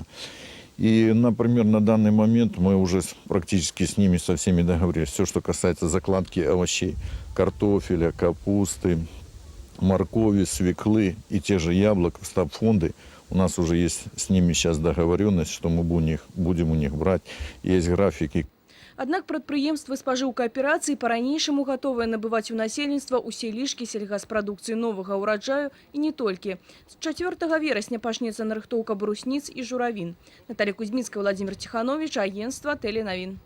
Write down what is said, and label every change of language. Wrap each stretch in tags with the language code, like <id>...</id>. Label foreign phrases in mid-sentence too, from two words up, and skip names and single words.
<ru>И, например, на данный момент мы уже практически с ними со всеми договорились. Все, что касается закладки овощей, картофеля, капусты, моркови, свеклы и те же яблок, стабфонды. У нас уже есть с ними сейчас договоренность, что мы будем у них брать. Есть графики.</ru> <be>Аднак прадпрыемствы спажыўкааперацыі па-ранейшаму гатовыя набываць у насельніцтва ўсе лішкі сельгаспрадукцыі новага ўраджаю і не толькі. З 4 верасня пачнецца нарыхтоўка брусніц і журавін.</be> <ru>Наталья Кузьміцкая, Владимир Тиханович, агентство Теленовин.</ru>